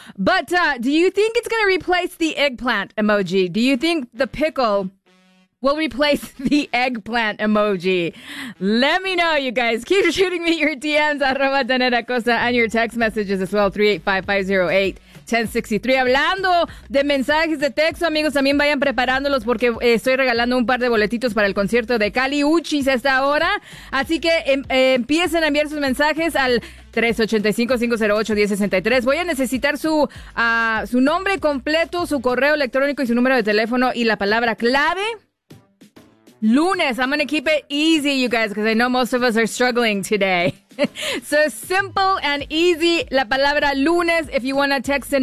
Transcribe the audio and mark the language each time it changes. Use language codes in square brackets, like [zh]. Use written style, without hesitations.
[en] But do you think it's going to replace the eggplant emoji? Do you think the pickle will replace the eggplant emoji? Let me know, you guys. Keep shooting me your DMs, arroba Tanera Costa, and your text messages as well, 385-508-1063. [es] Hablando de mensajes de texto, amigos, también vayan preparándolos porque estoy regalando un par de boletitos para el concierto de Cali Uchis a esta hora. Así que empiecen a enviar sus mensajes al 385-508-1063. Voy a necesitar su nombre completo, su correo electrónico y su número de teléfono y la palabra clave. [en] Lunes, I'm going to keep it easy, you guys, because I know most of us are struggling today. So simple and easy, [es] la palabra lunes, [en] if you want to text in.